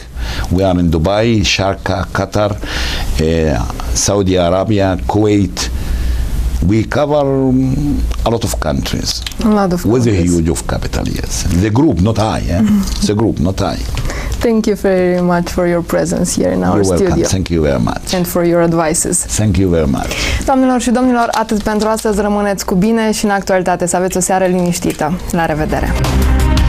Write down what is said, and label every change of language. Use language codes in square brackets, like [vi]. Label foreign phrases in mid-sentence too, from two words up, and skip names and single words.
[en] We are in Dubai, Sharjah, Qatar, Saudi Arabia, Kuwait. We cover a lot of countries. A lot of with countries. a huge of capital, yes. The group, not I. The group, not I. Thank you very much for your presence here in our studio. Welcome. Thank you very much. And for your advices. Thank you very much. [ro] Doamnelor și domnilor, atât pentru astăzi. Rămâneți cu bine și în actualitate. Să aveți o seară liniștită. La revedere!